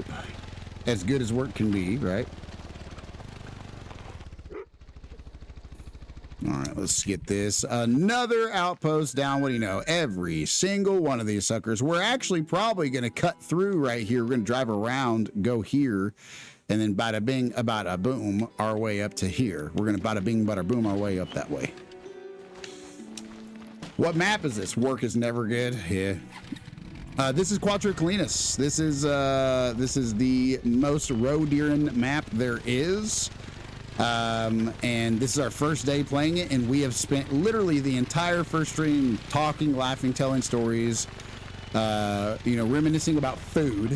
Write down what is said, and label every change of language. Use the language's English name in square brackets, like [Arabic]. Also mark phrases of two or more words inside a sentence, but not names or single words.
[English] As good as work can be, right? All right, let's get this. Another outpost down. What do you know? Every single one of these suckers. We're actually probably going to cut through right here. We're going to drive around, go here, and then bada bing, bada boom, our way up to here. We're going to bada bing, bada boom, our way up that way. What map is this? Work is never good. Yeah. This is Quattro Colinas. This is the most Roadiran map there is. And this is our first day playing it, and we have spent literally the entire first stream talking, laughing, telling stories, you know, reminiscing about food.